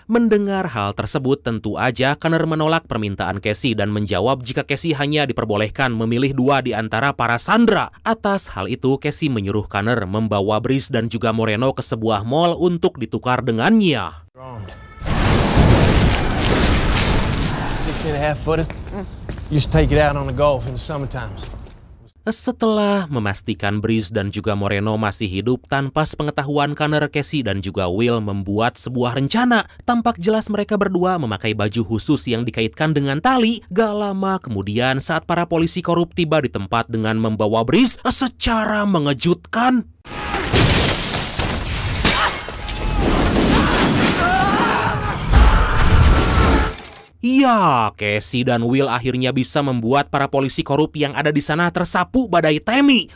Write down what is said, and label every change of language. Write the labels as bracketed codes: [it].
[id] Mendengar hal tersebut, tentu aja Connor menolak permintaan Casey dan menjawab jika Casey hanya diperbolehkan memilih 2 di antara para sandera. Atas hal itu, Casey menyuruh Connor membawa Breeze dan juga Moreno ke sebuah mall untuk ditukar dengannya. [en] 6.5 footed. Used to take it out on the Gulf in the summer times. [id] Setelah memastikan Breeze dan juga Moreno masih hidup tanpa sepengetahuan Connor, Casey dan juga Will membuat sebuah rencana. Tampak jelas mereka berdua memakai baju khusus yang dikaitkan dengan tali. Gak lama kemudian saat para polisi korup tiba di tempat dengan membawa Breeze, secara mengejutkan ya, Casey dan Will akhirnya bisa membuat para polisi korup yang ada di sana tersapu badai Temi.